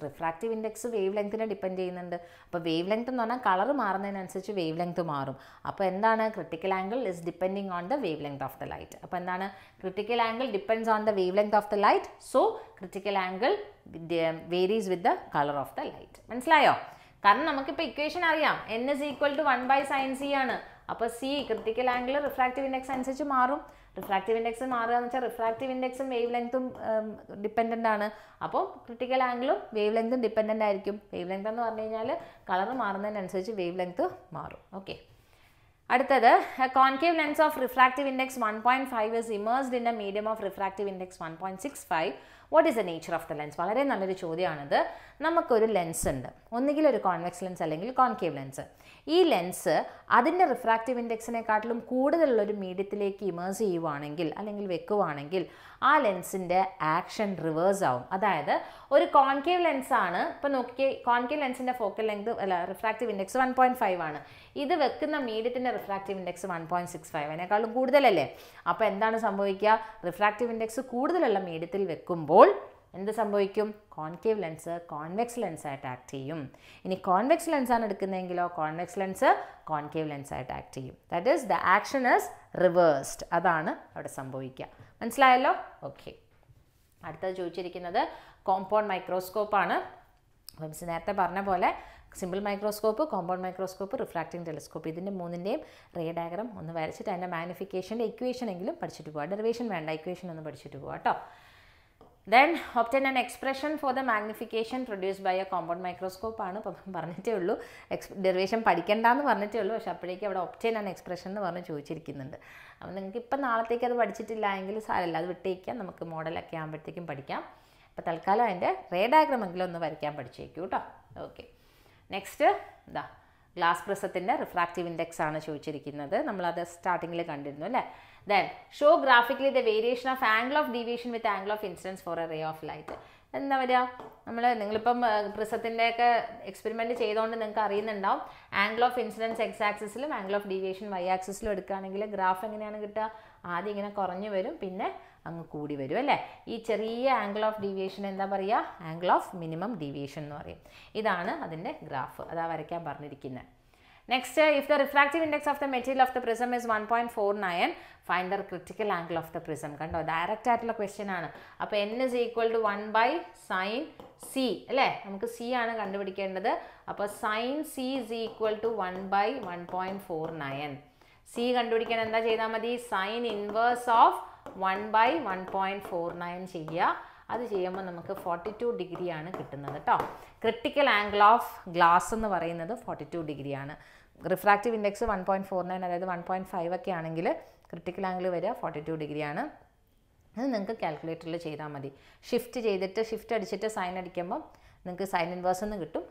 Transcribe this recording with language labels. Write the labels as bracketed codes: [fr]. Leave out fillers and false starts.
[ml] Refractive index wave ലെങ്ത്തിനെ depend ചെയ്യുന്നുണ്ട്. അപ്പോൾ wave length എന്ന് പറഞ്ഞാൽ കളർ മാറുന്നതിനനുസരിച്ച് വേവ് ലെങ്ത് മാറും. അപ്പോൾ എന്താണ്? [en] Critical angle is depending on the wave length of the light. [ml] അപ്പോൾ എന്താണ്? [en] Critical angle depends on the wave length of the light, so critical angle varies with the colour of the light. [ml] മനസ്സിലായോ? കാരണം നമുക്കിപ്പോൾ equation അറിയാം, [en] N is equal to 1/sin C [ml] ആണ്. അപ്പോൾ C critical angle refractive index അനുസരിച്ച് മാറും. Refractive index മാറുക എന്ന് വെച്ചാൽ റിഫ്രാക്റ്റീവ് ഇൻഡെക്സും വേവ് ലെങ്ത്തും ഡിപ്പെൻഡൻ്റ് ആണ്. അപ്പോൾ ക്രിട്ടിക്കൽ ആംഗിളും വേവ് ലെങ്ത്തും ഡിപ്പെൻഡൻ്റ് ആയിരിക്കും. വേവ് ലെങ്ത് എന്ന് പറഞ്ഞു കഴിഞ്ഞാൽ കളർ മാറുന്നതിനനുസരിച്ച് വേവ് ലെങ്ത്ത് മാറും. ഓക്കെ, അടുത്തത് [en] Concave lens of refractive index 1.5 is immersed in a medium of refractive index 1.65. What is the nature of the lens? [ml] വളരെ നല്ലൊരു ചോദ്യമാണിത്. നമുക്കൊരു ലെൻസ് ഉണ്ട്, ഒന്നുകിൽ ഒരു കോൺവെക്സ് ലെൻസ് അല്ലെങ്കിൽ കോൺകേവ് ലെൻസ്. ഈ ലെൻസ് അതിൻ്റെ റിഫ്രാക്റ്റീവ് ഇൻഡെക്സിനെക്കാട്ടിലും കൂടുതലുള്ളൊരു മീഡിയത്തിലേക്ക് ഇമേഴ്സ് ചെയ്യുവാണെങ്കിൽ അല്ലെങ്കിൽ വെക്കുവാണെങ്കിൽ ആ ലെൻസിൻ്റെ ആക്ഷൻ റിവേഴ്സ് ആവും. അതായത് ഒരു കോൺകേവ് ലെൻസാണ്, ഇപ്പോൾ നോക്കിയേ, കോൺകേവ് ലെൻസിൻ്റെ ഫോക്കൽ ലെങ്ത് അല്ല റിഫ്രാക്റ്റീവ് ഇൻഡെക്സ് 1.5 ആണ്. ഇത് വെക്കുന്ന മീഡിയത്തിൻ്റെ റിഫ്രാക്റ്റീവ് ഇൻഡെക്സ് 1.65, അതിനേക്കാളും കൂടുതലല്ലേ? അപ്പോൾ എന്താണ് സംഭവിക്കുക? റിഫ്രാക്റ്റീവ് ഇൻഡെക്സ് കൂടുതലുള്ള മീഡിയത്തിൽ വെക്കുമ്പോൾ എന്ത് സംഭവിക്കും? കോൺകേവ് ലെൻസ് കോൺവെക്സ് ലെൻസായിട്ട് ആക്ട് ചെയ്യും. ഇനി convex ലെൻസാണ് എടുക്കുന്നതെങ്കിലോ convex lens concave ലെൻസായിട്ട് act ചെയ്യും. [en] That is the action is reversed. [ml] അതാണ് അവിടെ സംഭവിക്കുക. മനസ്സിലായല്ലോ? [en] Okay. [ml] അടുത്തത് ചോദിച്ചിരിക്കുന്നത് കോമ്പൗണ്ട് മൈക്രോസ്കോപ്പാണ്. അപ്പം മിസ് നേരത്തെ പറഞ്ഞ പോലെ simple microscope, compound microscope, refracting telescope, ഇതിൻ്റെ മൂന്നിൻ്റെയും റേ ഡയഗ്രം ഒന്ന് വരച്ചിട്ട് അതിൻ്റെ മാഗ്നിഫിക്കേഷൻ്റെ ഇക്വേഷൻ എങ്കിലും പഠിച്ചിട്ട് പോകാം. ഡെറിവേഷൻ വേണ്ട, ഇക്വേഷൻ ഒന്ന് പഠിച്ചിട്ട് പോകാം കേട്ടോ. [en] Then obtain an expression for the magnification produced by a compound microscope [ml] ആണ്. ഇപ്പം പറഞ്ഞിട്ടേ ഉള്ളൂ, ഡെറിവേഷൻ പഠിക്കേണ്ടെന്ന് പറഞ്ഞിട്ടേ ഉള്ളൂ. പക്ഷെ അപ്പോഴേക്കും അവിടെ [en] obtain an expression [ml] എന്ന് പറഞ്ഞ് ചോദിച്ചിരിക്കുന്നുണ്ട്. അപ്പോൾ നിങ്ങൾക്ക് ഇപ്പം നാളത്തേക്ക് അത് പഠിച്ചിട്ടില്ല എങ്കിൽ സാരമില്ല, അത് വിട്ടേക്കാം, നമുക്ക് മോഡലൊക്കെ ആകുമ്പോഴത്തേക്കും പഠിക്കാം. അപ്പോൾ തൽക്കാലം അതിൻ്റെ റേ ഡയഗ്രം എങ്കിലും ഒന്ന് വരയ്ക്കാൻ പഠിച്ചേക്കൂ കേട്ടോ. ഓക്കെ. നെക്സ്റ്റ് ഇതാ ഗ്ലാസ് പ്രിസത്തിൻ്റെ റിഫ്രാക്റ്റീവ് ഇൻഡെക്സ് ആണ് ചോദിച്ചിരിക്കുന്നത്. നമ്മളത് സ്റ്റാർട്ടിങ്ങിൽ കണ്ടിരുന്നു അല്ലേ? [en] Then show graphically the variation of angle of deviation with angle of incidence for a ray of light. [ml] എന്താ പറയുക, നിങ്ങളിപ്പം പ്രിസത്തിൻ്റെയൊക്കെ എക്സ്പെരിമെൻറ്റ് ചെയ്തുകൊണ്ട് നിങ്ങൾക്ക് അറിയുന്നുണ്ടാവും, angle of incidence X ആക്സിസിലും angle of deviation Y ആക്സിസിലും എടുക്കുകയാണെങ്കിൽ ഗ്രാഫ് എങ്ങനെയാണ് കിട്ടുക? ആദ്യം ഇങ്ങനെ കുറഞ്ഞു വരും, പിന്നെ അങ്ങ് കൂടി വരും അല്ലേ? ഈ ചെറിയ ആംഗിൾ ഓഫ് ഡീവിയേഷൻ എന്താ പറയുക? ആംഗിൾ ഓഫ് മിനിമം ഡീവിയേഷൻ എന്ന് പറയും. ഇതാണ് അതിൻ്റെ ഗ്രാഫ്, അതാ വരയ്ക്കാൻ പറഞ്ഞിരിക്കുന്നത്. [en] Next, if the refractive index of the material of the prism is 1.49, find the critical angle of the prism. [ml] കണ്ടോ, ഡയറക്റ്റ് ആയിട്ടുള്ള ക്വസ്റ്റ്യൻ ആണ്. അപ്പോൾ [en] n is equal to 1/sin c [ml] അല്ലേ? നമുക്ക് c ആണ് കണ്ടുപിടിക്കേണ്ടത്. അപ്പോൾ [en] sin c is equal to 1/1.49. [ml] c കണ്ടുപിടിക്കാൻ എന്താ ചെയ്താൽ മതി? [en] sin inverse of 1/1.49 [ml] ചെയ്യുക. അത് ചെയ്യുമ്പോൾ നമുക്ക് 42 ഡിഗ്രിയാണ് കിട്ടുന്നത് കേട്ടോ. ക്രിട്ടിക്കൽ ആംഗിൾ ഓഫ് ഗ്ലാസ് എന്ന് പറയുന്നത് 42 ഡിഗ്രിയാണ്. റിഫ്രാക്റ്റീവ് ഇൻഡെക്സ് 1.49 അതായത് 1.5 ഒക്കെ ആണെങ്കിൽ ക്രിട്ടിക്കൽ ആംഗിൾ വരിക 42 ഡിഗ്രിയാണ്. അത് നിങ്ങൾക്ക് കാൽക്കുലേറ്ററിൽ ചെയ്താൽ മതി. ഷിഫ്റ്റ് അടിച്ചിട്ട് സൈൻ അടിക്കുമ്പം നിങ്ങൾക്ക് സൈൻ ഇൻവേഴ്സ് എന്ന് കിട്ടും.